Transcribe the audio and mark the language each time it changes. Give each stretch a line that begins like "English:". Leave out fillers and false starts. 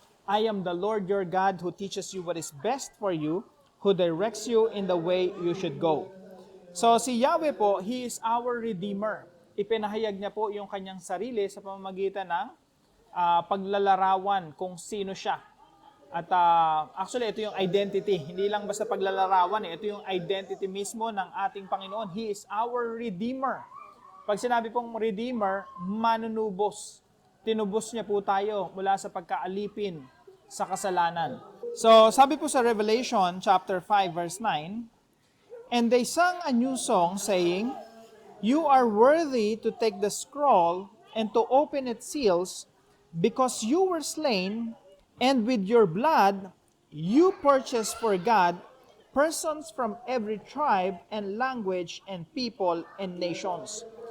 English: I am the Lord your God who teaches you what is best for you, who directs you in the way you should go. So si Yahweh po, He is our Redeemer.
Filipino: Ipinahayag niya po yung kanyang sarili sa pamamagitan ng paglalarawan kung sino siya. At actually, ito yung identity. Hindi lang basta paglalarawan. Ito yung identity mismo ng ating Panginoon.
English: He is our Redeemer.
Filipino: Pag sinabi pong Redeemer, manunubos. Tinubos niya po tayo mula sa pagkaalipin sa kasalanan.
English: So,
Filipino: sabi po sa
English: Revelation chapter 5 verse 9, and they sang a new song saying, you are worthy to take the scroll and to open its seals, because you were slain, and with your blood, you purchased for God persons from every tribe and language and people and nations.